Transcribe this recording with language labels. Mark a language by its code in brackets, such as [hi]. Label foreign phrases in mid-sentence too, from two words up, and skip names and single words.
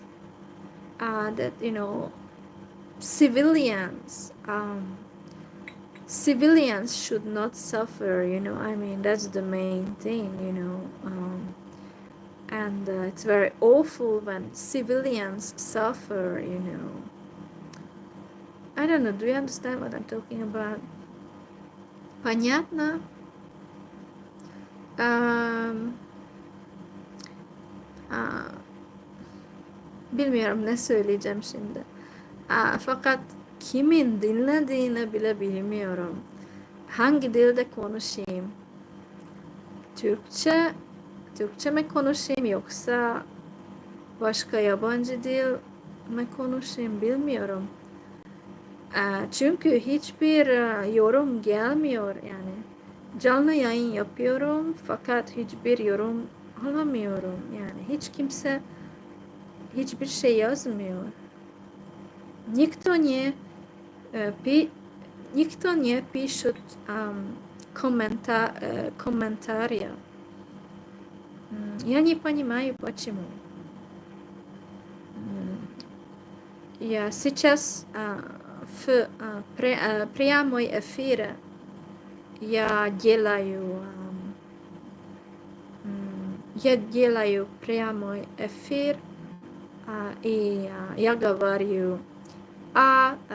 [en] That, you know, civilians should not suffer, you know. I mean, that's the main thing, you know. And it's very awful when civilians suffer, you know. I don't know, do you understand what I'm talking about? [ru] Понятно? [tr] Bilmiyorum ne söyleyeceğim şimdi. Fakat kimin dinlediğini bile bilmiyorum. Hangi dilde konuşayım? Türkçe mi konuşayım, yoksa başka yabancı dil mi konuşayım bilmiyorum. Çünkü hiçbir yorum gelmiyor yani. Canlı yayın yapıyorum fakat hiçbir yorum alamıyorum. Yani hiç kimse hiçbir şey yazmıyor. [ru] Никто не пишет комментария. Я не понимаю, почему. Я сейчас в прямой эфире я делаю прямой эфир, и я говорю о